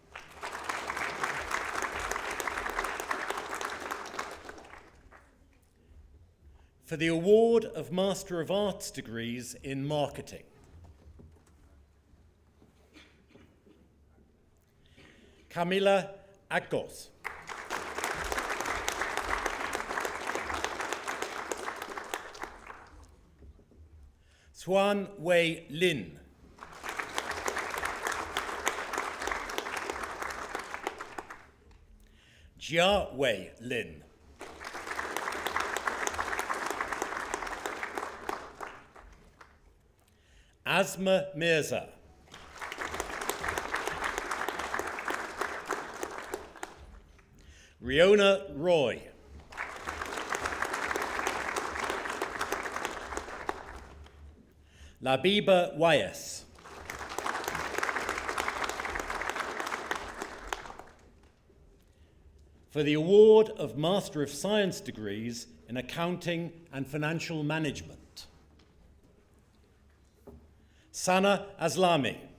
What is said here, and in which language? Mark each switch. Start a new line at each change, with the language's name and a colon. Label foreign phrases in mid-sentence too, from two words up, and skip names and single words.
English: For the award of Master of Arts degrees in Marketing. Camila Agos. Swan Wei Lin. Jia Wei Lin. Asma Mirza. Riona Roy. Labiba Wyas. For the award of Master of Science degrees in Accounting and Financial Management. Sana Aslami.